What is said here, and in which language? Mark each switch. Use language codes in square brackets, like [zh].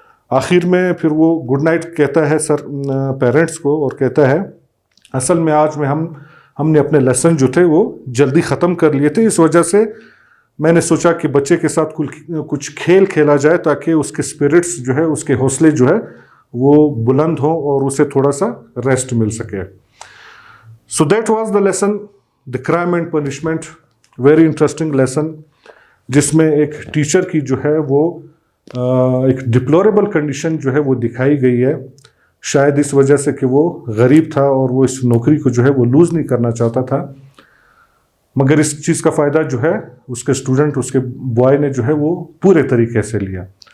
[ur] آخر میں پھر وہ گڈ نائٹ کہتا ہے سر پیرنٹس کو اور کہتا ہے اصل میں آج میں ہم نے اپنے لیسن جو تھے وہ جلدی ختم کر لیے تھے, اس وجہ سے میں نے سوچا کہ بچے کے ساتھ کچھ کھیل کھیلا جائے تاکہ اس کے اسپرٹس جو ہے، اس کے حوصلے جو ہے وہ بلند ہوں اور اسے تھوڑا سا ریسٹ مل سکے. [en] So that was the lesson, the crime and punishment. Very interesting lesson, [ur] جس میں ایک ٹیچر کی جو ہے وہ ایک ڈپلوریبل کنڈیشن جو ہے وہ دکھائی گئی ہے، شاید اس وجہ سے کہ وہ غریب تھا اور وہ اس نوکری کو جو ہے وہ لوز نہیں کرنا چاہتا تھا، مگر اس چیز کا فائدہ جو ہے اس کے اسٹوڈنٹ، اس کے بوائے نے جو ہے وہ پورے طریقے سے لیا.